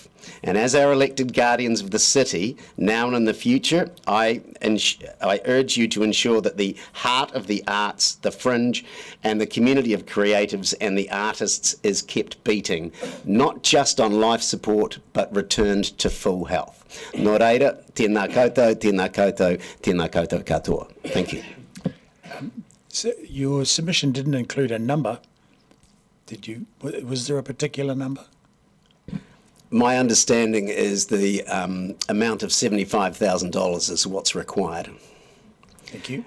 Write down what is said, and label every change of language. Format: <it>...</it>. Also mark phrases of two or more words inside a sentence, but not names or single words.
<en>And as our elected guardians of the city, now and in the future, I urge you to ensure that the heart of the arts, the Fringe, and the community of creatives and the artists is kept beating, not just on life support, but returned to full health.</en> <mi>Nō reira, tēnā koutou, tēnā koutou, tēnā koutou katoa.</mi> <en>Thank you. So your submission didn't include a number. Did you? Was there a particular number? My understanding is the amount of $75,000 is what's required. Thank you.</en>